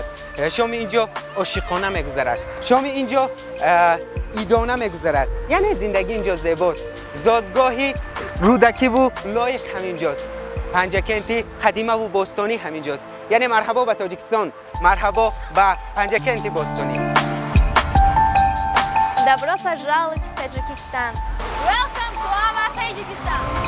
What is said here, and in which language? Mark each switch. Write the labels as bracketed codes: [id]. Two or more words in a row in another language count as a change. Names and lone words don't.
[tg] шоми инҷо ошиқона мегузарад. шоми инҷо идона мегузарад. яъне зиндагӣ инҷо зебост. зодгоҳи Рӯдакӣ ва Лоиқ ҳаминҷост. Панҷакенти қадима ва бостонӣ ҳаминҷост. яъне марҳабо ба Тоҷикистон, марҳабо ба Панҷакенти бостонӣ. [ru] Добро пожаловать в Таджикистан. [en] Welcome to our Tajikistan.